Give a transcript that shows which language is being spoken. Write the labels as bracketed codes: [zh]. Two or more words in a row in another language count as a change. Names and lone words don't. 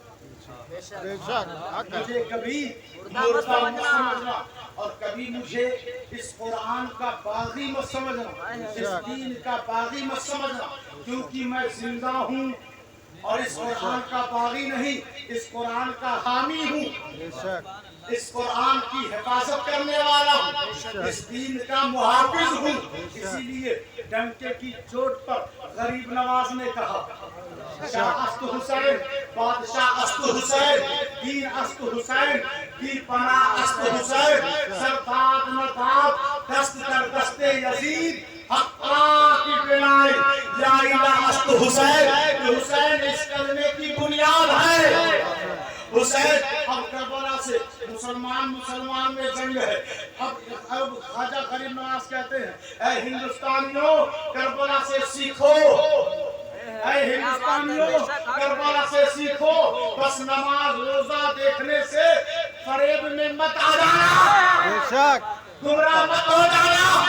[ur] مجھے کبھی مردہ مت سمجھنا، اور کبھی مجھے اس قرآن کا باغی مت سمجھنا، اس دین کا باغی مت سمجھنا، کیونکہ میں زندہ ہوں اور اس قرآن کا باغی نہیں، اس قرآن کا حامی ہوں، اس قرآن کی حفاظت کرنے والا ہوں، اس دین کا محافظ ہوں۔ اسی لیے ڈنکے کی چوٹ پر غریب نواز نے کہا [fa] شاہ است حسین، بادشاہ است حسین، دین است حسین، دی پناہ است حسین، سرداد نداد دست در دست یزید، حقا کی بنائی لا الہ است حسین۔ [ur] حسین اس کلمے کی بنیاد ہے۔ حسین اب کربلا سے مسلمان میں جنگ ہے، اب خواجہ غریب نواز کہتے ہیں اے ہندوستانیوں کربلا سے سیکھو، اے ہندوستانیوں کربلا سے سیکھو، بس نماز روزہ دیکھنے سے فریب میں مت آ جانا، گمراہ مت ہو جانا۔